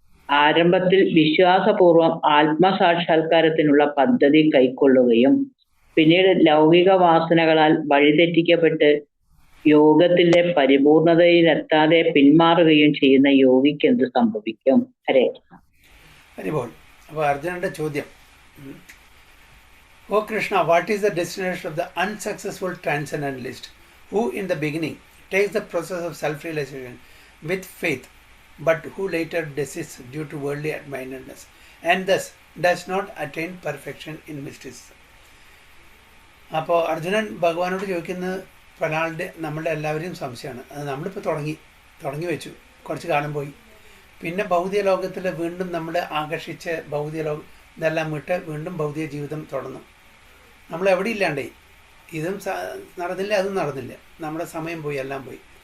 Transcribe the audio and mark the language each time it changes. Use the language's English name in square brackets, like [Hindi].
[Malayalam] ആരംഭത്തിൽ വിശ്വാസപൂർവം ആത്മസാക്ഷാത്കാരത്തിനുള്ള പദ്ധതി കൈക്കൊള്ളുകയും പിന്നീട് ലൗകിക വാസനകളാൽ വഴിതെറ്റിക്കപ്പെട്ട് യോഗത്തിന്റെ പരിപൂർണതയിലെത്താതെ പിന്മാറുകയും ചെയ്യുന്ന യോഗിക്ക് എന്ത് സംഭവിക്കും? ഹരേ ഹരിബോൾ. അപ്പോൾ അർജുനന്റെ ചോദ്യം, [English] O Krishna, what is the destination of the unsuccessful transcendentalist who in the beginning takes the process of self-realization with faith, but who later desists due to worldly mindedness and thus does not attain perfection in mysticism. [Malayalam] അപ്പോൾ അർജുനൻ ഭഗവാനോട് ചോദിക്കുന്നത് പല ആളുടെ നമ്മളുടെ എല്ലാവരെയും സംശയമാണ്. അത് നമ്മളിപ്പോൾ തുടങ്ങി വെച്ചു, കുറച്ച് കാലം പോയി, പിന്നെ ഭൗതിക ലോകത്തിൽ വീണ്ടും നമ്മൾ ആകർഷിച്ച് ഭൗതിക ലോകം ഇതെല്ലാം വിട്ട് വീണ്ടും ഭൗതിക ജീവിതം തുടർന്നു. നമ്മൾ എവിടെ ഇല്ലാണ്ടേ, ഇതും നടന്നില്ല അതും നടന്നില്ല, നമ്മുടെ സമയം പോയി, എല്ലാം പോയി.